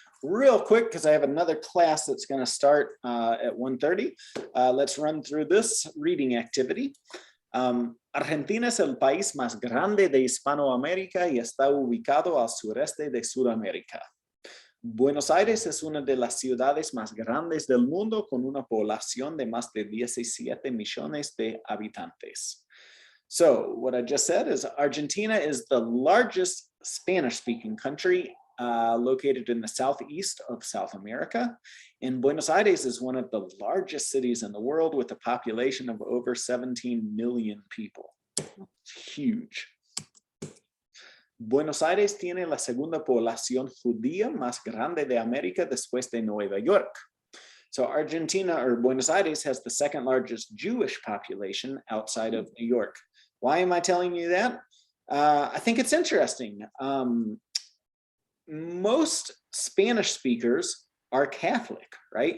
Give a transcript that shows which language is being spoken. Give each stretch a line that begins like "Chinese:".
English: Real quick, because I have another class that's going to start at 1:30. Let's run through this reading activity.
Spanish: Argentina es el país más grande de Hispanoamérica y está ubicado al sureste de Sudamérica. Buenos Aires es una de las ciudades más grandes del mundo con una población de más de 17 millones de habitantes.
English: So what I just said is Argentina is the largest Spanish-speaking country located in the southeast of South America. And Buenos Aires is one of the largest cities in the world with a population of over 17 million people. It's huge.
Spanish: Buenos Aires tiene la segunda población judía más grande de América después de Nueva York.
English: So Argentina, or Buenos Aires, has the second largest Jewish population outside of New York. Why am I telling you that? I think it's interesting. Most Spanish speakers are Catholic, right?